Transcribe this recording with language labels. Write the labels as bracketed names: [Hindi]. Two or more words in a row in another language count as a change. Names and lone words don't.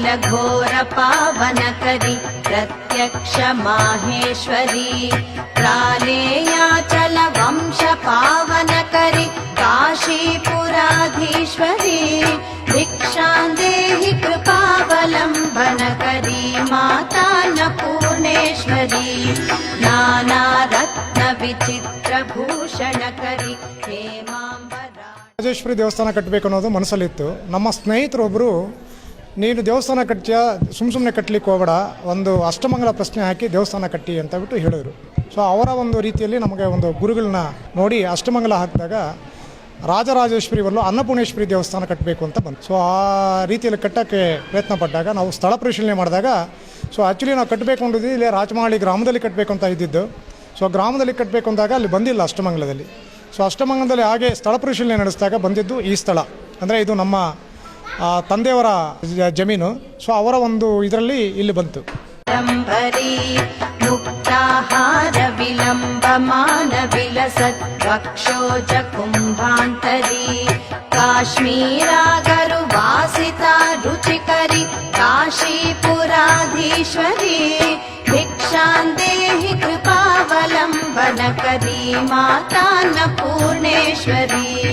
[Sanskrit] घोर पावनकरी प्रत्यक्ष माहेश्वरी प्रालेयाचल वंश पावनकरी काशीपुराधीश्वरी भिक्षां देहि कृपावलम्बनकरी माता अन्नपूर्णेश्वरी नाना रत्न विचित्र भूषणकरी ಹೇಮಾಂಬರ. [Kannada] ರಾಜೇಶ್ವರಿ ದೇವಸ್ಥಾನ ಕಟ್ಟಬೇಕು ಅನ್ನೋದು ಮನಸ್ಸಲ್ಲಿತ್ತು. ನಮ್ಮ ಸ್ನೇಹಿತರೊಬ್ಬರು, ನೀನು ದೇವಸ್ಥಾನ ಕಟ್ತೀಯ, ಸುಮ್ಮನೆ ಕಟ್ಟಲಿಕ್ಕೆ ಹೋಗಬೇಡ, ಒಂದು ಅಷ್ಟಮಂಗಲ ಪ್ರಶ್ನೆ ಹಾಕಿ ದೇವಸ್ಥಾನ ಕಟ್ಟಿ ಅಂತ ಬಿಟ್ಟು ಹೇಳಿದರು. ಸೊ ಅವರ ಒಂದು ರೀತಿಯಲ್ಲಿ ನಮಗೆ ಒಂದು ಗುರುಗಳನ್ನ ನೋಡಿ ಅಷ್ಟಮಂಗಲ ಹಾಕಿದಾಗ ರಾಜರಾಜೇಶ್ವರಿ ಬರಲು ಅನ್ನಪೂರ್ಣೇಶ್ವರಿ ದೇವಸ್ಥಾನ ಕಟ್ಟಬೇಕು ಅಂತ ಬಂತು. ಸೊ ಆ ರೀತಿಯಲ್ಲಿ ಕಟ್ಟೋಕ್ಕೆ ಪ್ರಯತ್ನ ಪಟ್ಟಾಗ ನಾವು ಸ್ಥಳ ಪರಿಶೀಲನೆ ಮಾಡಿದಾಗ ಆ್ಯಕ್ಚುಲಿ ನಾವು ಕಟ್ಟಬೇಕು ಅಂದಿದ್ದು ಇಲ್ಲಿ ರಾಚಮಾಳಿ ಗ್ರಾಮದಲ್ಲಿ ಕಟ್ಟಬೇಕು ಅಂತ ಇದ್ದಿದ್ದು. ಸೊ ಗ್ರಾಮದಲ್ಲಿ ಕಟ್ಟಬೇಕು ಅಂದಾಗ ಅಲ್ಲಿ ಬಂದಿಲ್ಲ ಅಷ್ಟಮಂಗಲದಲ್ಲಿ. ಸೊ ಅಷ್ಟಮಂಗಲದಲ್ಲಿ ಹಾಗೆ ಸ್ಥಳ ಪರಿಶೀಲನೆ ನಡೆಸಿದಾಗ ಬಂದಿದ್ದು ಈ ಸ್ಥಳ. ಅಂದರೆ ಇದು ನಮ್ಮ ತಂದೆಯವರ ಜಮೀನು. ಸೊ ಅವರ ಒಂದು ಇದರಲ್ಲಿ ಇಲ್ಲಿ ಬಂತು. [Sanskrit] मुक्ताहार विलम्बमान विलसत् वक्षोज कुम्भान्तरी काश्मीरागरु वासिता रुचिकरी काशीपुराधीश्वरी भिक्षां देहि कृपावलम्बनकरी माता अन्नपूर्णेश्वरी.